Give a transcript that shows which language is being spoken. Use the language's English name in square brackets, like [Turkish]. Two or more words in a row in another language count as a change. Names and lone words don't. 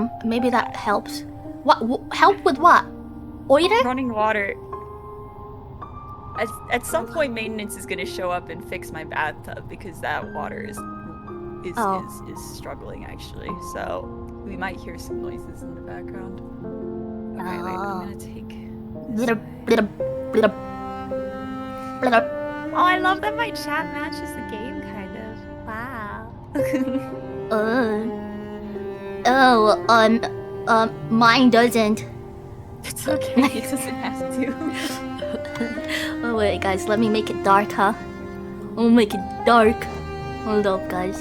[English] Maybe that helps. What? Help with what? Oiter? Running water. At some point, maintenance is gonna show up and fix my bathtub because that water is Oh. struggling actually. So we might hear some noises in the background. Okay, wait. I'm gonna take. Blitter, blitter, blitter, blitter. Oh, I love that my chat matches the game, kind of. Wow. Mine doesn't. It's okay. It doesn't have to. Oh wait, guys, let me make it dark, huh? I'll make it dark. Hold up, guys.